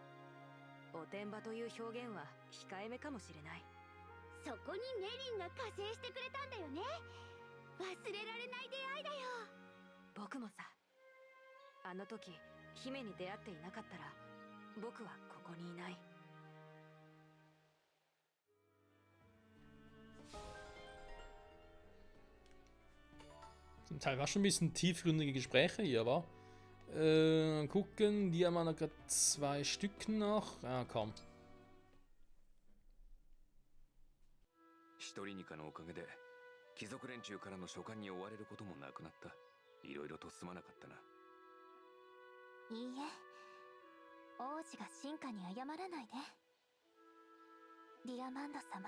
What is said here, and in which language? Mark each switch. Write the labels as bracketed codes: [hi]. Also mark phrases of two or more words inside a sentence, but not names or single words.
[ja] おてんばという表現は控えめかもしれない。そこにメリンが加勢してくれたんだよね。忘れられない出会いだよ。僕もさ、あの時姫に出会っていなかったら僕はここにいない。 [de] Zum Teil war schon ein bisschen tiefgründige Gespräche hier, wa? Gucken, die haben wir noch gerade 2 Stück noch. Ah, komm. [ja] 一人ニカのおかげで貴族連中からの書簡に追われることもなくなった。いろいろとすまなかったな。いいえ、王子が進化に謝らないで。ディアマンド様。